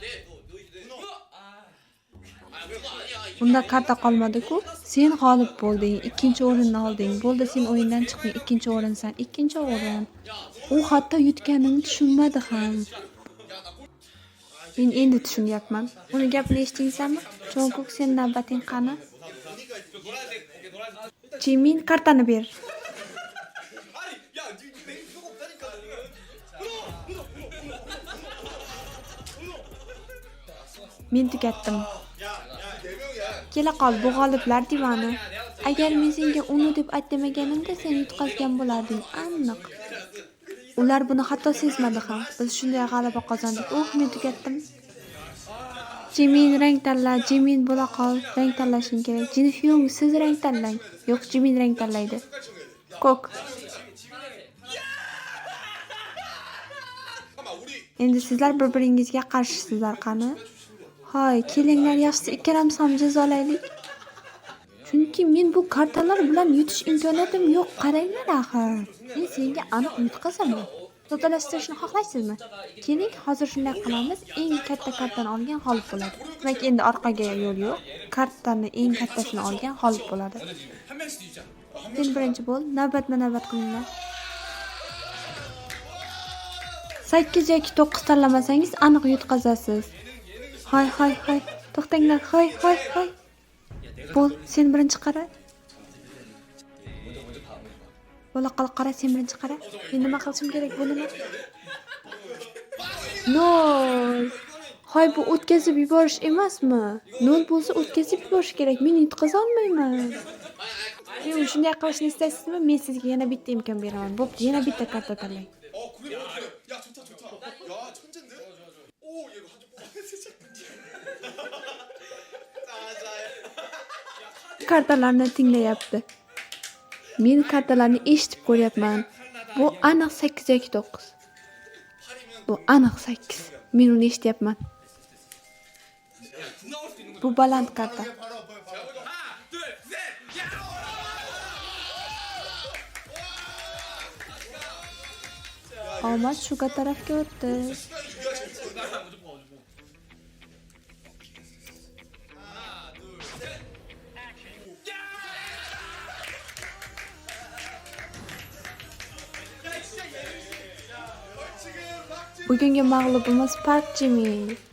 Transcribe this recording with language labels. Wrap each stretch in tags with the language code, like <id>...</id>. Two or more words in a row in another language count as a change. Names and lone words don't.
<uz>Unda karta qolmadi-ku. Sen g'olib bo'lding. 2-o'rinni olding. Bo'ldi, sen o'yindan chiqding. 2-o'rinsan. 2-o'rin. U hatto yutganini tushunmadi ham. Men endi tushunyapman. Uni gapini eshitdingizmi? Jongkook, sen navbating qani?</uz> <ko>노란색 오케이 노란색.</ko> <uz>Jimin kartani ber.</uz> <ko>아니 야 내 필요가 없다니까.</ko> <uz>Men tugatdim.</uz> <ko>네 명이야.</ko> <uz>Kela qol bu g'oliblar divani. Agar men senga uni deb aytmaganimda sen yutqazgan bo'larding, aniq. Ular buni hatto sezmadi ham. Biz shunday g'alaba qozondik. Men tugatdim. Jimin rang tanla, Jimin bo'la qol. Rang tanlashing kerak. Jinhyung siz rang tanlang. Yo'q, Jimin rang tanlaydi. Ko'k.</uz> <ko>잠깐만 우리</ko> <uz>Endi sizlar bir-biringizga qarshisizlar qani? Hoy, kelinglar yaxshisi ikkalamiz ham jazolaylik. Chunki men bu kartalar bilan yutish imkoniyatim yo'q. Qaranglar axir. Men senga aniq yutqazaman. Soddalashtirishni xohlaysizmi? Keling, hozir shunday qilamiz. Eng katta kartani olgan g'olib bo'ladi. Demak, endi orqaga yo'l yo'q. Kartani eng kattasini olgan g'olib bo'ladi.</uz> <ko>한 명씩 뒤자.</ko> <uz>Sen birinchi bo'l, navbatma-navbat qilinglar. 8 yoki 9 tanlamasangiz aniq yutqazasiz. Hoy. To'xtanglar. Hoy. Bo'l, sen birinchi qara. Bo'la qol qara, sen birinchi qara. Men nima qilishim kerak bu nima? No. Hoy, bu o'tkazib yuborish emasmi? 0 bo'lsa o'tkazib yuborish kerak. Men yutqaza olmayman. Men shunday qilishni istaysizmi? Men sizga yana bitta imkon beraman. Bo'pti, yana bitta karta tanlang.</uz> <ko>그래 야 좋다 야 천재인데? 오 얘가 한점 뽑았어</ko> <uz>Kartalarni tinglayapti. Men kartalarni eshitib ko'ryapman. Bu aniq 8 yoki 9. Bu aniq 8. Men uni eshityapman. Bu baland karta.</uz> <ko>하나 둘 셋. 야.</ko> <uz>Omad shuga tarafga o'tdi. Bugungi mag'lubimiz Park Jimin.</uz>